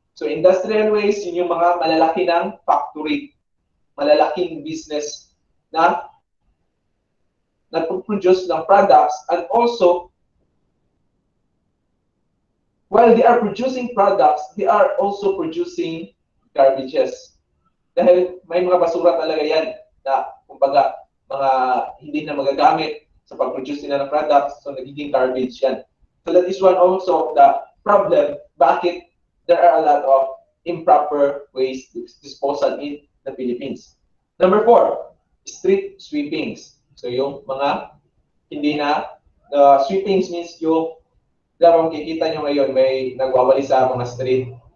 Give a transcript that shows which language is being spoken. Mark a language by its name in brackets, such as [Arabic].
[English] So industrial waste, [Filipino] yun yung mga malalaki ng factory, malalaking business na nagpo-produce ng products, [English] and also while they are producing products, they are also producing garbages. [Filipino] Dahil may mga basura talaga yan na kumbaga mga hindi na magagamit sa pag-produce nila ng products, so nagiging garbage yan. [English] So that is one also of the problem bakit there are a lot of improper waste disposal in the Philippines. Number 4, street sweepings. [Filipino] So yung mga hindi na, sweepings means yung, kung kikita nyo ngayon, may nagwawali sa mga street.